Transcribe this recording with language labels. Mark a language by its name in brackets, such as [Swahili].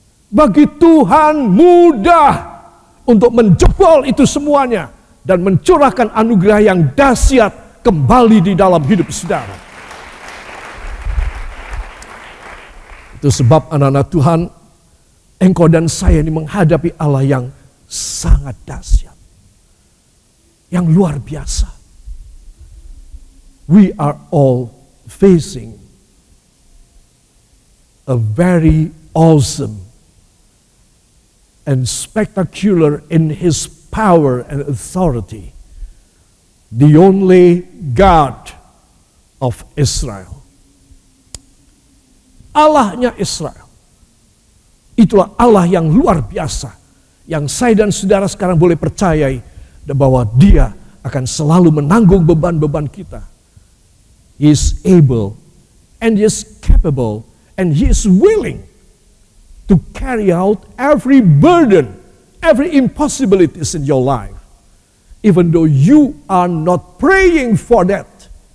[Indonesian] Bagi Tuhan mudah untuk menjebol itu semuanya dan mencurahkan anugerah yang dahsyat kembali di dalam hidup saudara. Itu sebab anak-anak Tuhan, engkau dan saya ini menghadapi Allah yang sangat dahsyat, yang luar biasa. [English] We are all facing a very awesome and spectacular in his power and authority, the only God of Israel. [Indonesian] Allahnya Israel. Itulah Allah yang luar biasa, yang saya dan saudara sekarang boleh percayai bahwa dia akan selalu menanggung beban-beban kita. [English] He is able and he is capable and he is willing to carry out every burden, every impossibilities in your life. Even though you are not praying for that.